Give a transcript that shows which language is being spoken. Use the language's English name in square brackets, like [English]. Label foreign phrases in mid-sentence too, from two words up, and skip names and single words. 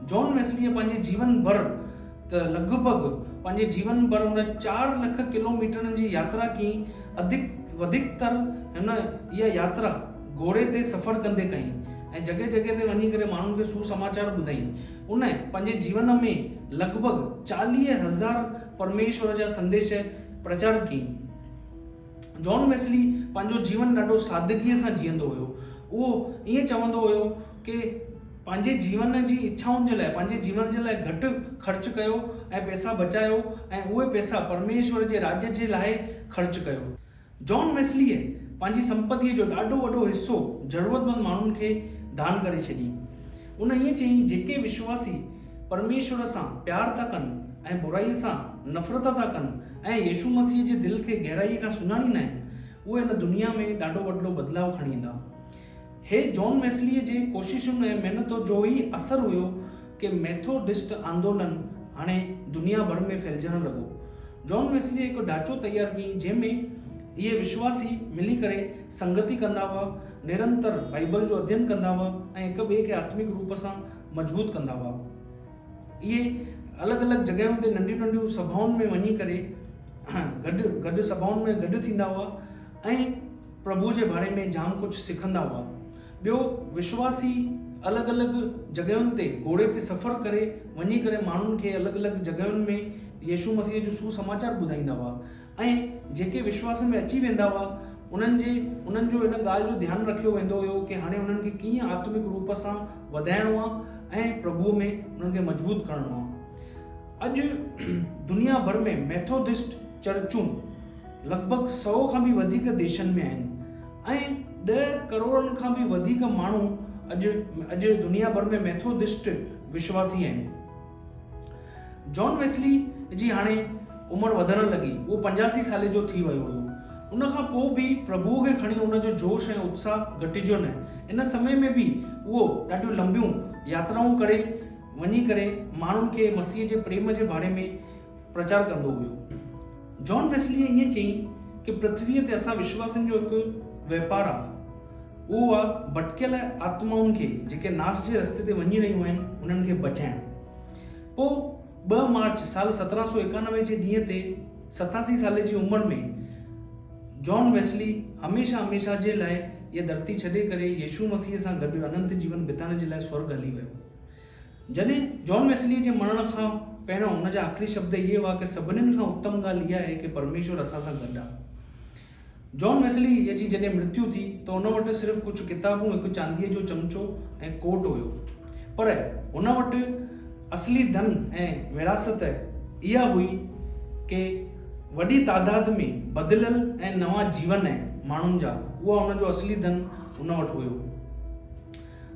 [Sindhi] जॉन वेस्लीअ पंहिंजे जीवन भर त लॻभॻि पंहिंजे जीवन भर उन 4 लाख किलोमीटरनि जी यात्रा कई। वधीकतर हिन इहा यात्रा घोड़े ते सफ़र कंदे कई ऐं जॻह जॻह ते वञी करे माण्हुनि खे सुसमाचार ॿुधाई। उन पंहिंजे जीवन में लॻभॻि 40,000 परमेश्वर जा संदेश प्रचार कई। जॉन वेस्ली पंहिंजो जीवन ॾाढो सादगीअ सां जीअंदो हुयो। उहो ईअं चवंदो हुयो कि पंहिंजे जीवन जी इच्छाउनि जे लाइ, पंहिंजे जीवन जे लाइ घटि ख़र्च कयो ऐं पैसा बचायो ऐं उहे पैसा परमेश्वर जे राज्य जे लाइ ख़र्च कयो। जॉन वेस्लीअ पंहिंजी संपत्तीअ जो ॾाढो वॾो हिसो ज़रूरतमंद माण्हुनि खे दान करे छॾी। उन ईअं चयईं, जेके विश्वासी परमेश्वर सां प्यार था कनि ऐं बुराई सां नफ़रत था कनि ऐं यीशु मसीह जे दिलि खे गहराईअ खां सुञाणींदा आहिनि, उहे हिन दुनिया में ॾाढो वॾो बदिलाव खणी ईंदा। हे जॉन वेस्लीअ जे कोशिशुनि ऐं महिनत जो ई असरु हुयो कि मेथोडिस्ट आंदोलन हाणे दुनिया भर में फैलिजणु लॻो। जॉन वेस्लीअ हिकु ढांचो तयारु कई जंहिंमें इहे विश्वासी मिली करे संगति कंदा हुआ, निरंतर बाइबल जो अध्ययन कंदा हुआ ऐं हिक ॿिए खे आत्मिक रूप सां मजबूत कंदा हुआ। इहे अलॻि अलॻि जॻहियुनि ते नंढियूं नंढियूं सभाउनि में वञी करे गॾु सभाउनि में गॾु थींदा हुआ ऐं प्रभु जे बारे में जाम कुझु सिखंदा हुआ। ॿियो, विश्वासी अलॻि अलॻि जॻहियुनि ते घोड़े ते सफ़र करे वञी करे माण्हुनि खे अलॻि अलॻि जॻहियुनि में यीशु मसीह जो सुसमाचार ॿुधाईंदा हुआ ऐं जेके विश्वास में अची वेंदा हुआ उन्हनि जो इन ॻाल्हि जो ध्यानु रखियो वेंदो हुयो कि हाणे उन्हनि खे कीअं आत्मिक रूप सां वधाइणो आहे ऐं प्रभुअ में उन्हनि खे मजबूत करिणो आहे। अॼु दुनिया भर में मेथोडिस्ट चर्चूं लॻभॻि 100 खां बि वधीक देशनि में आहिनि ऐं 10 करोड़नि खां बि वधीक माण्हू अॼु दुनिया भर में मेथोडिस्ट विश्वासी आहिनि। जॉन वेस्ली जी हाणे उमिरि वधण लॻी, उहो 85 साल जो थी वियो हुयो। उन खां पोइ बि प्रभुअ खे खणी उनजो जोश ऐं उत्साह घटिजो न। इन समय में बि उहो ॾाढियूं लंबियूं यात्राऊं करे वञी करे माण्हुनि खे मसीह जे प्रेम जे बारे में प्रचार कंदो हुयो। जॉन वेस्लीअ ईअं चयईं कि पृथ्वीअ ते असां विश्वासनि जो हिकु वापारु आहे, उहो आहे भटकियल आत्माउनि खे जेके नाश जे रस्ते ते वञी रहियूं आहिनि उन्हनि खे बचाइणु। पोइ 2 मार्च साल 1791 जे ॾींहं ते 87 साल जी उमिरि में जॉन वेस्ली हमेशा जे लाइ इहा धरती छॾे करे यीशु मसीह सां गॾु अनंत जीवन बिताइण जे लाइ स्वर्ग हली वियो। जॾहिं जॉन वेस्लीअ जे मरण खां पहिरियों हुन जा आख़िरी शब्द इहे हुआ कि सभिनीनि खां उत्तम ॻाल्हि इहा आहे कि परमेश्वर असां सां गॾु आहे। जॉन वेस्लीअ जी जॾहिं मृत्यु थी त हुन वटि सिर्फ़ु कुझु किताबूं, हिकु चांदीअ जो चमचो ऐं कोट हुयो, पर हुन वटि असली धन ऐं विरासत इहा हुई कि वॾी तादाद में बदिलियल ऐं नवां जीवन ऐं माण्हुनि जा, उहा हुनजो असली धन हुन वटि हुयो।